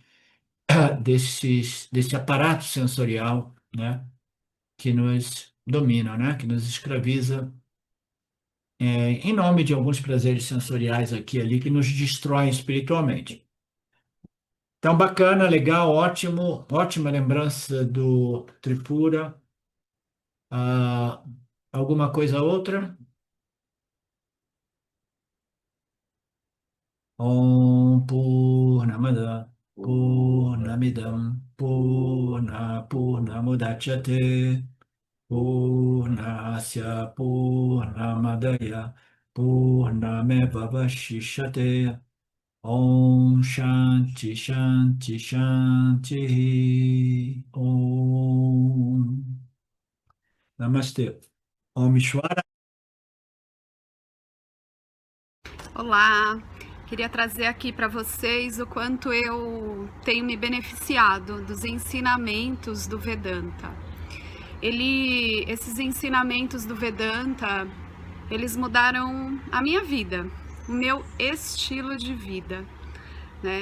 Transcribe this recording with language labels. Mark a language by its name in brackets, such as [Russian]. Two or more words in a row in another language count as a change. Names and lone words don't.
[Portuguese] desse aparato sensorial, né, que nos domina, né, que nos escraviza, em nome de alguns prazeres sensoriais aqui e ali que nos destroem espiritualmente. Então, bacana, legal, ótimo, ótima lembrança do Tripura. Ah, alguma coisa outra? [Sanskrit] Om Purnamada Purnamidam Purnamudachyate Purnasya Purnamadaya Purnameva Vashishate. Om Shanti Shanti Shanti. Om Namastê. Om Shwara. [Portuguese] Olá, queria trazer aqui para vocês o quanto eu tenho me beneficiado dos ensinamentos do Vedanta. Esses ensinamentos do Vedanta, eles mudaram a minha vida, o meu estilo de vida, né?